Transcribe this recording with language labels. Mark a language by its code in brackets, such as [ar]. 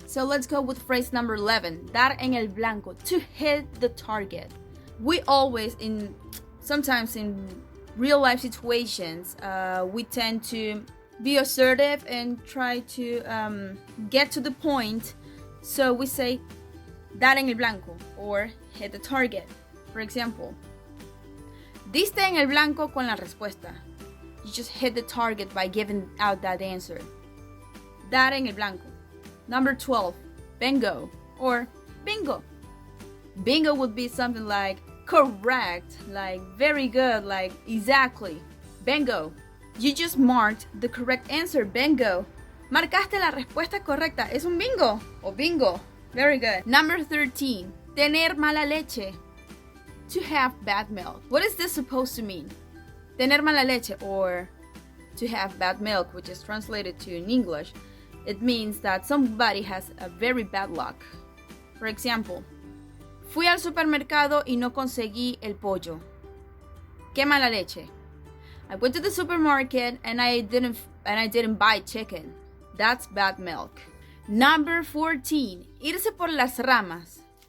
[en] So let's go with phrase number 11, [es] dar en el blanco, [en] to hit the target. We always, sometimes in real life situations, we tend to be assertive and try to get to the point. So we say [es] dar en el blanco [en] or hit the target. [es] For example, diste en el blanco con la respuesta. [en] You just hit the target by giving out that answer. [es] Dar en el blanco. [en] Number 12, bingo or bingo. Bingo would be something like correct, like very good, like exactly. Bingo. You just marked the correct answer. Bingo. [es] Marcaste la respuesta correcta. Es un bingo o bingo. [en] Very good. Number 13, [es] tener mala leche. [en] To have bad milk. What is this supposed to mean? [es] Tener mala leche, [en] or to have bad milk, which is translated to in English, it means that somebody has a very bad luck. [es] For example, fui al supermercado y no conseguí el pollo. Qué mala leche. [en] I went to the supermarket and I didn't buy chicken. That's bad milk. [es] Number 14, irse por las ramas.